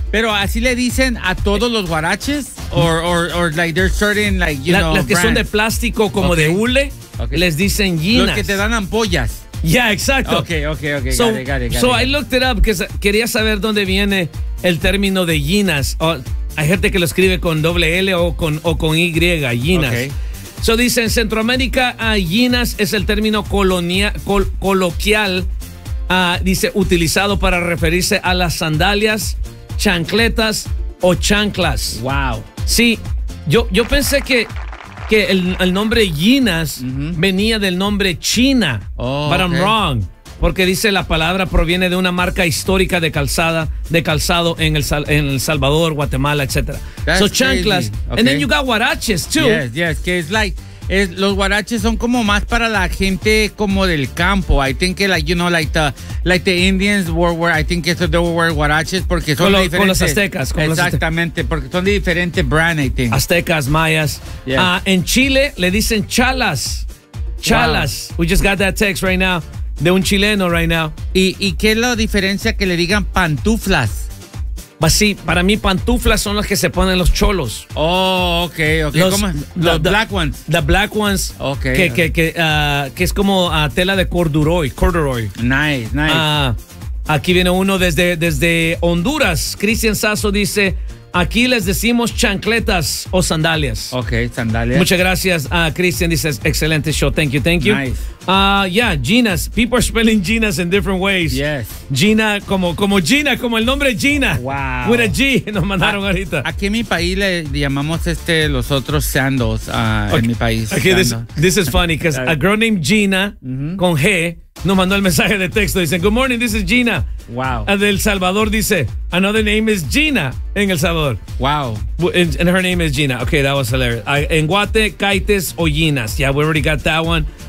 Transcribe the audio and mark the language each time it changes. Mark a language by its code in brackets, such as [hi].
[es] Pero así le dicen a todos los huaraches? [en] Or like there's certain, like, you know, [es] las que [en] brands. [es] Son de plástico como okay. De hule, okay. Les dicen llinas. Los que te dan ampollas. [en] Yeah, [es] exacto. [en] Okay. Got it. I looked it up because [es] quería saber dónde viene el término de llinas. Hay gente que lo escribe con doble L o con Y, llinas. [en] Okay. [es] So dice, en Centroamérica, llinas es el término coloquial, dice, utilizado para referirse a las sandalias, chancletas o chanclas. [en] Wow. [es] Sí, yo pensé que el nombre llinas uh-huh. venía del nombre China, [en] but I'm wrong. [es] Porque dice la palabra proviene de una marca histórica de calzado en el Salvador, Guatemala, etcétera. [en] So chanclas, okay. And then you got huaraches too. [es] Yes, que es [en] like [es] es, los huaraches son como más para la gente como del campo. [en] I think [es] que [en] like you know like the Indians were I think it's they were wearing huaraches [es] porque son diferentes. Con los aztecas, con exactamente, los aztecas. Porque son de diferente brand, [en] I think. [es] Aztecas, mayas. [en] Yes. [es] En Chile le dicen chalas. [en] Wow. We just got that text right now. [es] De un chileno [en] right now. [es] ¿Y qué es la diferencia que le digan pantuflas? Pues sí, para mí pantuflas son las que se ponen los cholos. [en] Oh, ok. [es] Los [en] black ones. Ok. [es] Que es como tela de corduroy. [en] Nice. [es] Aquí viene uno desde Honduras. Cristian Sasso dice, aquí les decimos chancletas o sandalias. Ok, sandalias. Muchas gracias, Cristian. Dices, excelente show. [en] Thank you. Nice. Ginas. People are spelling Ginas in different ways. Yes. [es] Gina, como Gina, como el nombre Gina. [en] Wow. With a G, [es] nos mandaron ahorita. Aquí en mi país le llamamos los otros [en] sandals [es] okay. En mi país. [en] Okay, this is funny, because a girl named Gina, mm-hmm. [es] con G, nos mandó el mensaje de texto. Dicen, [en] good morning, this is Gina. Wow. Del Salvador [es] dice, [en] another name is Gina en El Salvador. Wow. And her name is Gina. Okay, that was hilarious. [es] En Guate, caites o llinas. [en] Yeah, we already got that one.